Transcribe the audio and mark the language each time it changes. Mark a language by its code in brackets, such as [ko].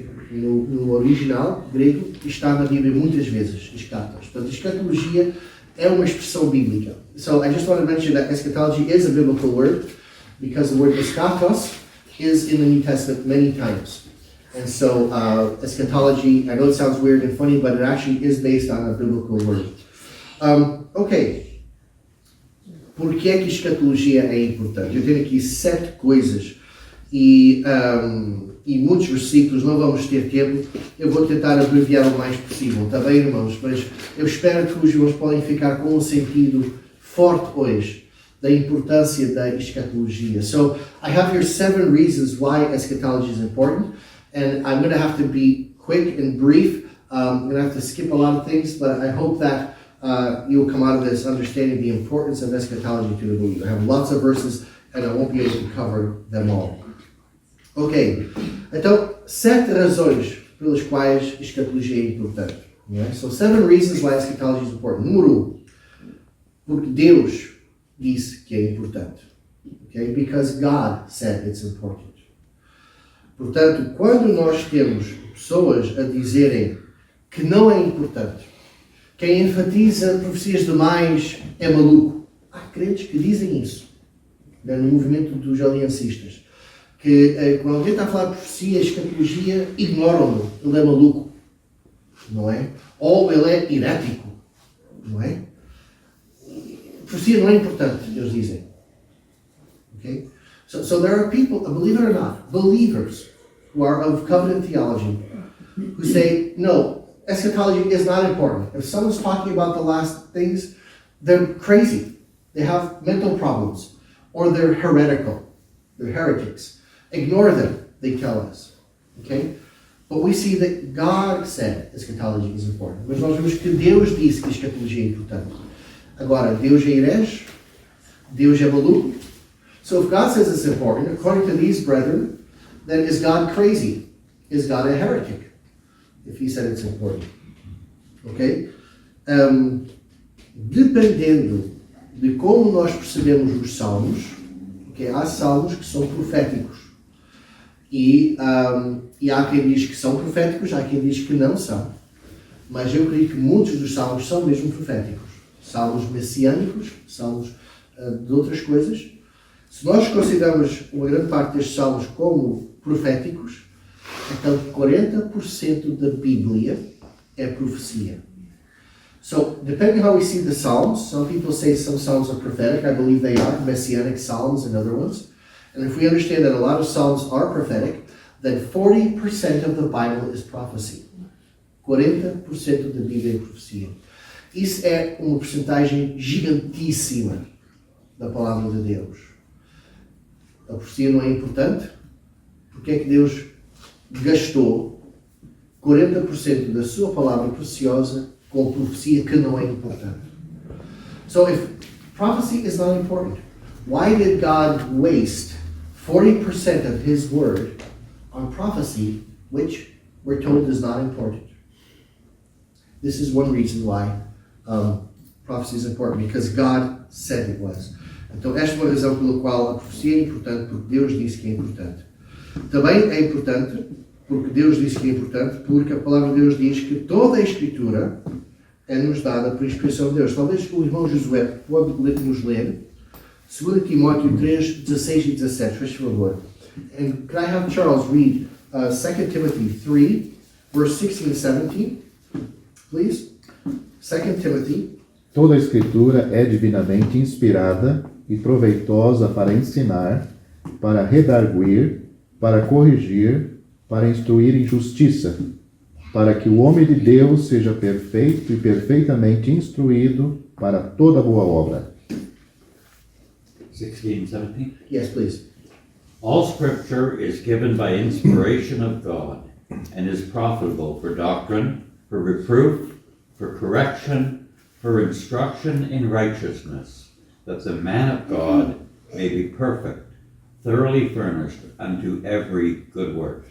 [pt] No original grego está na Bíblia muitas vezes, eschatos. Portanto, escatologia é uma expressão bíblica. [en] So, I just want to mention that eschatology is a biblical word, because the word eschatos is in the New Testament many times. And so, eschatology, I know it sounds weird and funny, but it actually is based on a biblical word. Ok. [pt] Por que é que escatologia é importante? Eu tenho aqui 7 coisas e muitos versículos, não vamos ter tempo. Eu vou tentar abreviar o mais possível, está bem, irmãos? Mas eu espero que os irmãos podem ficar com um sentido forte hoje da importância da escatologia. [en] So, I have here 7 reasons why eschatology is important. And I'm going to have to be quick and brief. I'm going to have to skip a lot of things, but I hope that you'll come out of this understanding the importance of eschatology to the believer. I have lots of verses, and I won't be able to cover them all. [pt] Ok, então, 7 razões pelas quais escatologia é importante. Yeah? [en] So, 7 reasons why eschatology is important. [pt] Número 1, porque Deus disse que é importante. Okay? [en] Because God said it's important. [pt] Portanto, quando nós temos pessoas a dizerem que não é importante, quem enfatiza profecias demais é maluco. Há crentes que dizem isso, no movimento dos aliancistas, que quando alguém está a falar de profecia, escatologia, ignoram-no, ele é maluco, não é? Ou ele é herético, não é? Profecia não é importante, eles dizem. Okay? [en] So there are people, believe it or not, believers who are of covenant theology who say, no, eschatology is not important. If someone's talking about the last things, they're crazy. They have mental problems. Or they're heretical. They're heretics. Ignore them, they tell us. Okay? But we see that God said eschatology is important. [pt] Mas nós vemos que Deus disse que escatologia é importante. Agora, Deus é herege? Deus é maluco? [en] So if God says it's important, according to these brethren, then is God crazy? Is God a heretic? If he said it's important. Ok? [pt] Dependendo de como nós percebemos os salmos, okay, há salmos que são proféticos. E há quem diz que são proféticos, há quem diz que não são. Mas eu creio que muitos dos salmos são mesmo proféticos. Salmos messiânicos, salmos de outras coisas. Se nós consideramos uma grande parte destes salmos como proféticos, então 40% da Bíblia é profecia. [en] So, depending how we see the Psalms, some people say some Psalms are prophetic. I believe they are, Messianic Psalms and other ones. And if we understand that a lot of Psalms are prophetic, then 40% of the Bible is prophecy. [pt] 40% da Bíblia é profecia. Isso é uma porcentagem gigantíssima da palavra de Deus. A profecia não é importante? Porque é que Deus gastou 40% da sua palavra preciosa com profecia que não é importante? [en] So if prophecy is not important, why did God waste 40% of his word on prophecy, which we're told is not important? This is one reason why prophecy is important, because God said it was. [pt] Então, esta é uma razão pela qual a profecia é importante, porque Deus disse que é importante. Também é importante, porque Deus disse que é importante, porque a palavra de Deus diz que toda a Escritura é-nos dada por inspiração de Deus. Talvez o irmão Josué pode nos ler 2 Timóteo 3, 16 e 17, faz favor. [en] And can I have Charles read 2 Timothy 3, verse 16 and 17, please? 2 Timothy. [pt] Toda a Escritura é divinamente inspirada e proveitosa para ensinar, para redarguir, para corrigir, para instruir em justiça, para que o homem de Deus seja perfeito e perfeitamente instruído para toda boa obra. 16, 17? [en] Yes, please. All scripture is given by inspiration of God and is profitable for doctrine, for reproof, for correction, for instruction in righteousness, that the man of God may be perfect, thoroughly furnished unto every good work.